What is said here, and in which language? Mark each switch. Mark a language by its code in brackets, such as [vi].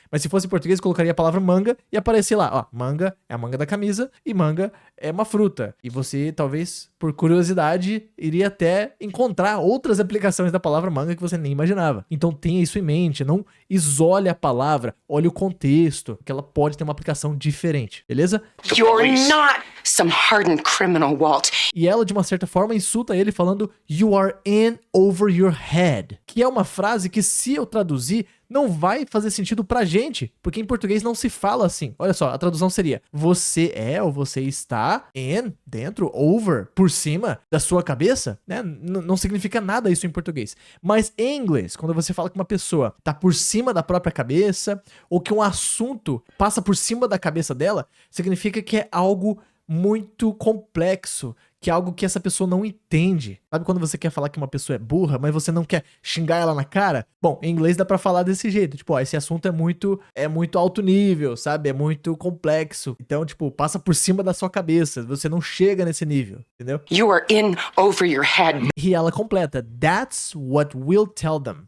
[pt] Mas se fosse em português, eu colocaria a palavra manga e aparecer lá, ó, manga é a manga da camisa e manga é uma fruta. E você, talvez, por curiosidade, iria até encontrar outras aplicações da palavra manga que você nem imaginava. Então tenha isso em mente, não isole a palavra, olhe o contexto, que ela pode ter uma aplicação diferente, beleza? [en] You're not some hardened criminal, Walt. [pt] E ela, de uma certa forma, insulta ele falando [en] "You are in over your head", [pt] que é uma frase que, se eu traduzir, não vai fazer sentido pra gente, porque em português não se fala assim. Olha só, a tradução seria: você é ou você está in, dentro, over, por cima da sua cabeça, né? Não significa nada isso em português. Mas em inglês, quando você fala que uma pessoa tá por cima da própria cabeça, ou que um assunto passa por cima da cabeça dela, significa que é algo muito complexo, que é algo que essa pessoa não entende. Sabe quando você quer falar que uma pessoa é burra, mas você não quer xingar ela na cara? Bom, em inglês dá pra falar desse jeito, tipo, ó, esse assunto é muito alto nível, sabe? É muito complexo. Então, tipo, passa por cima da sua cabeça, você não chega nesse nível, entendeu? [en] You are in over your head. [pt] E ela completa: [en] That's what we'll tell them.